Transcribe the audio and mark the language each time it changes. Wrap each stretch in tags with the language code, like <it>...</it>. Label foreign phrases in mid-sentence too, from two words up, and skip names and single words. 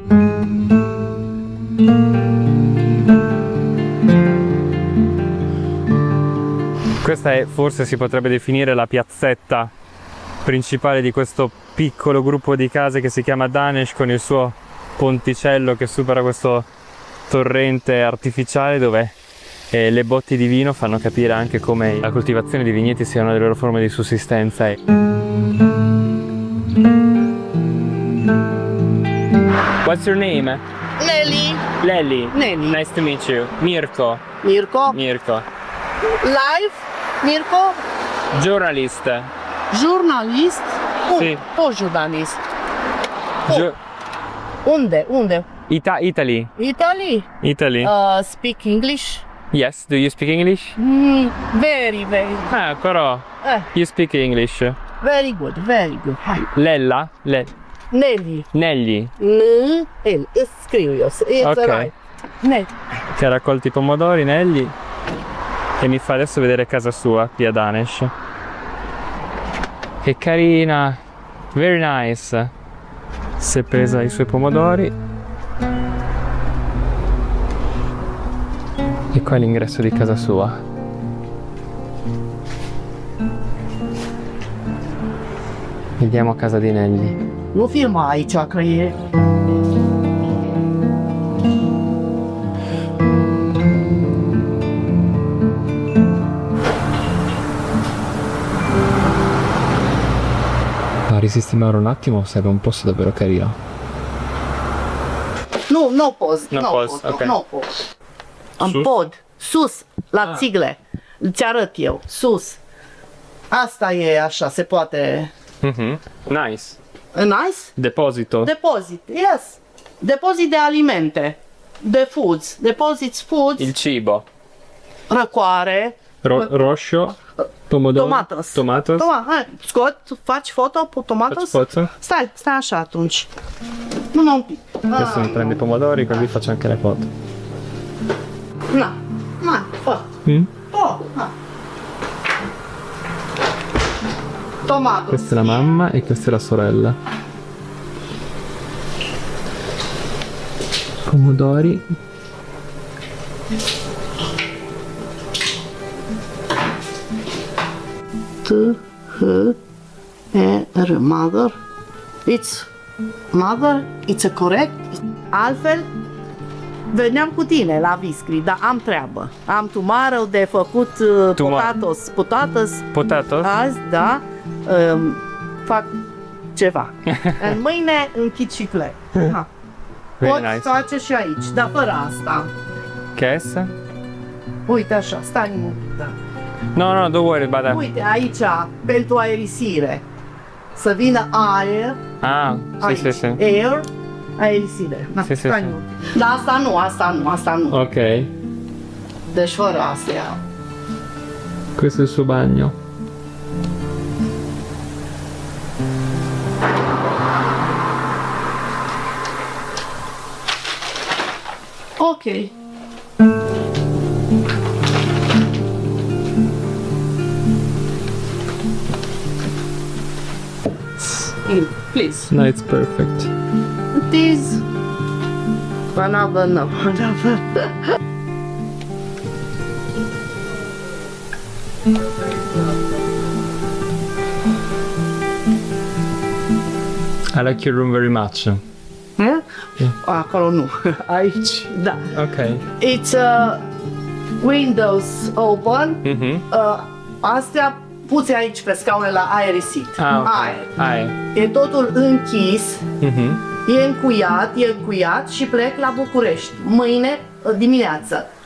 <it>Questa è, forse si potrebbe definire, la piazzetta principale di questo piccolo gruppo di case che si chiama Danesh, con il suo ponticello che supera questo torrente artificiale, dove le botti di vino fanno capire anche come la coltivazione di vigneti sia una delle loro forme di sussistenza.</it> <en>What's your name? Nelly. Lely. Nelly. Nice to meet you. Mirko. Mirko. Mirko. Live. Mirko. Journalist.</en> <ro>Jurnalist.</ro> <it>Sì.</it> <ro>Jurnalist. Jo- Unde?</ro> <en>Italy. Italy. Italy. Speak English. Yes, do you speak English? Very. Ah, però you speak English. Very good. Lella? Nelly. Negli,</en> <it>N-L. Scrivi io.</it> <en>It's Ok. right. Nelly.</en> <it>che ha raccolto i pomodori, Negli, e mi fa adesso vedere casa sua qui a Danesh. Che carina,</it> <en>very nice.</en> <it>Si è presa i suoi pomodori. E qua è l'ingresso di casa sua. Vediamo a casa di Negli.</it> <ro>Nu filma aici, că e...</ro> <it>A risistemare un attimo serve un posto davvero carino.</it> <ro>Nu poz. Nu poz, ok. Nu poz. În Sus? pod. Sus, la țigle. Îți arăt eu. Sus. Asta e așa, se poate...</ro> <en>Nice. Nice?</en> <it>Deposito.</it> <en>Deposit, yes.</en> <ro>Depozit de alimente. De foods.</ro> <en>Deposits foods.</en> <it>Il cibo.</it> <ro>Răcoare.</ro> <it>Roșio. Pomodoro.</it> <en>Tomatoes.</en> <ro>Hai, scot, faci foto cu tomatoes? Foto. Stai așa atunci. Numai un pic.</ro> <it>Adesso mi prendo i pomodori così faccio anche le foto.</it> <ro>Na, fă. Na.</ro> <en>Tomato.</en> <it>Questa è la mamma e questa è la sorella. Pomodori.</it> <en>T-H-E-R, mother. It's mother, it's a correct.</en> <ro>Altfel, veneam cu tine la Viscri, dar am treabă. Am tomorrow de făcut potatoes.</ro> <en>Potatoes?</en> <ro>Azi, da. Fac ceva. În mâine închid și plec. Ha.</ro> <en>Very</en> <ro>Poți</ro> <en>nice.</en> <ro>face și aici, dar fără asta.</ro> <it>Che è essa?</it> <ro>Uite așa, stai un pic, da.</ro> <en>No, don't worry about that.</en> <ro>Uite, aici, pentru aerisire. Să vină aer, Ah, aici.</ro> <it>sì.</it> <ro>Air, aerisire. Na,</ro> <it>Sì,</it> <ro>stai</ro> <it>sì.</it> <ro>un pic. Dar asta nu.</ro> <en>Ok.</en> <ro>Deci fără astea.</ro> <it>Questo è il suo bagno.</it> <en>Ok. Please. No, it's perfect. This. Another. I like your room very much.</en> <ro>Acolo nu. Aici, da.</ro> <en>Ok. It's windows open.</en> <ro>Astea puse aici pe scaune la aerisit. Aer. E totul închis. E încuiat și plec la București. Mâine dimineață.</ro>